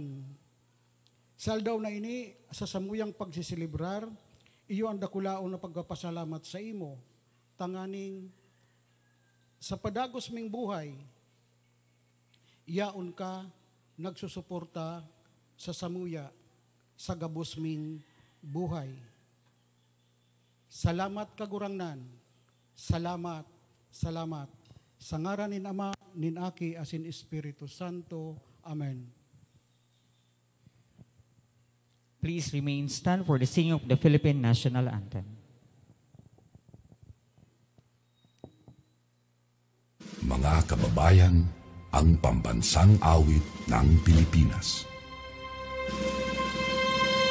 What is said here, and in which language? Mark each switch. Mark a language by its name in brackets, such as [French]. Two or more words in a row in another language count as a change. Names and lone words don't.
[Bikol] Sa aldaw na ini, sa samuyang pagsisilibrar, iyo ang dakulaon na pagpapasalamat sa imo, tanganing sa padagos ming buhay, iyaon ka nagsusuporta sa samuya, sa gabos ming buhay. Salamat kagurangnan, salamat, salamat. Sa ngaran nin Ama, nin Aki, asin Espiritu Santo. Amen. [English] Please remain stand for the singing of the Philippine National Anthem. [Filipino] Mga kababayan, ang pambansang awit ng Pilipinas.